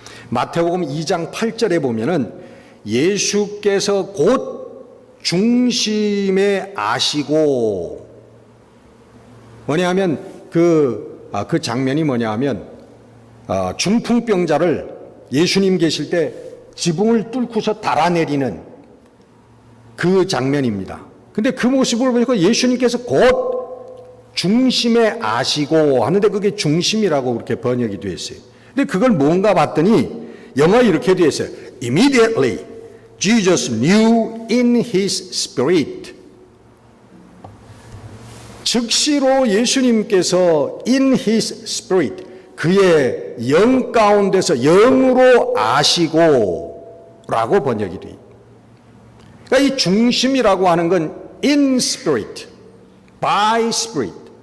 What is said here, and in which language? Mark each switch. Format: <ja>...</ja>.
<ko>마태복음 2장 8절에 보면은 예수께서 곧 중심에 아시고, 뭐냐면 그 장면이 뭐냐면 중풍병자를 예수님 계실 때 지붕을 뚫고서 달아내리는 그 장면입니다. 근데 그 모습을 보니까 예수님께서 곧 중심에 아시고 하는데 그게 중심이라고 그렇게 번역이 되어 있어요. 근데 그걸 뭔가 봤더니 영어에 이렇게 되어 있어요.</ko> <en>Immediately Jesus knew in his spirit.</en> <ko>즉시로 예수님께서</ko> <en>in his spirit,</en> <ko>그의 영 가운데서 영으로 아시고 라고 번역이 돼요. 그러니까 이 중심이라고 하는 건</ko> <en>in spirit, by spirit.</en>